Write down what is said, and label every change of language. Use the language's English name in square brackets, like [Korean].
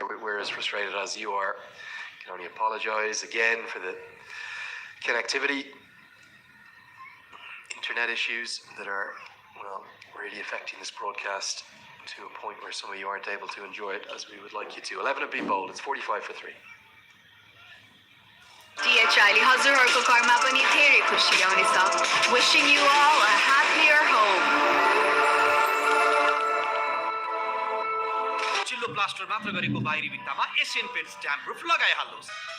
[English] We're as frustrated as you are. Can only apologise again for the connectivity, internet issues that are, well, really affecting this broadcast to a point where some of you aren't able to enjoy it as we would like you to. 11 have been bowled. It's 45 for 3. [Nepali] DHI हजुरहरूको घरमा पनि धेरै खुसी आउनेछ. [English] Wishing you all a happier home. [Nepali] चिल्लो plaster मात्र गरेको बाहिरी भित्तामा एशियन पेन्ट्स ड्याम प्रुफ लगाइहाल्नुहोस्.